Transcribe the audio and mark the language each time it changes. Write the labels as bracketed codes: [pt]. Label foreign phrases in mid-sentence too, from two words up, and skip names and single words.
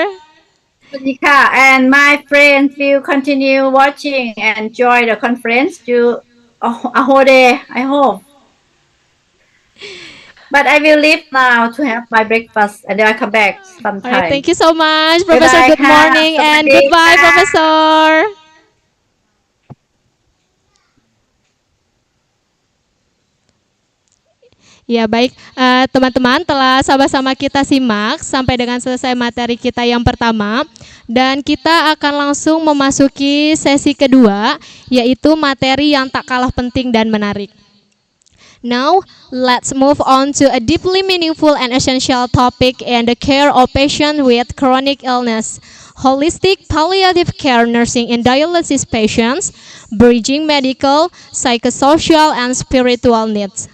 [en] Monica and my friends will continue watching and enjoy the conference to a whole day, I hope. But I will leave now to have my breakfast and then I come back All right, sometime. thank you so much, [th] บ๊าย [en] Professor. [th] บาย [en] Good [th] ค่ะ [en] morning [th] สวัส [en] and [th] ดี [en] goodbye, [th] ค่ะ [en] Professor. [id] Ya baik, teman-teman telah sama-sama kita simak sampai dengan selesai materi kita yang pertama. Dan kita akan langsung memasuki sesi kedua, yaitu materi yang tak kalah penting dan menarik. [en] Now, let's move on to a deeply meaningful and essential topic in the care of patients with chronic illness. Holistic palliative care nursing in dialysis patients, bridging medical, psychosocial, and spiritual needs.